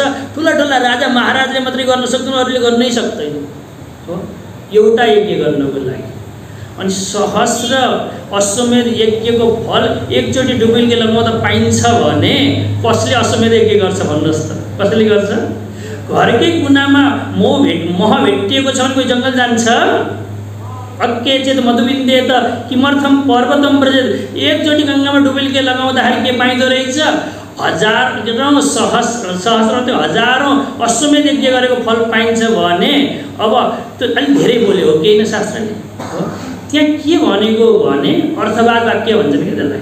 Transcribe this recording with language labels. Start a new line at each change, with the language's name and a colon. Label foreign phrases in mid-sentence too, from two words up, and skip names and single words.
Nepali: ठुला ठुला राजा महाराजले मात्रै गर्न सक्दैन, अरूले गर्नै सक्दैन हो एउटा यज्ञ गर्नको लागि। अनि सहस्र अश्वमेध यज्ञको फल एकचोटि डुबुल्की लगाउँदा पाइन्छ भने कसले अश्वमेध यज्ञ गर्छ भन्नुहोस् त, कसले गर्छ? घरकै कुनामा मह भेटिएको छ भने कोही जङ्गल जान्छ?
Sanskrit: अक्के चेत मधुबिन्देत किमर्थम पर्वतम व्रजेत।
Nepali: एकचोटि गङ्गामा डुबुल्की लगाउँदाखेरि के पाइँदो रहेछ? हजारौँ सहस्र त्यो हजारौँ अश्वमेध यज्ञ गरेको फल पाइन्छ भने अब त्यो अलिक धेरै बोल्यो हो केही न शास्त्रले हो। त्यहाँ के भनेको भने अर्थवाद वाक्य भन्छन् कि त्यसलाई।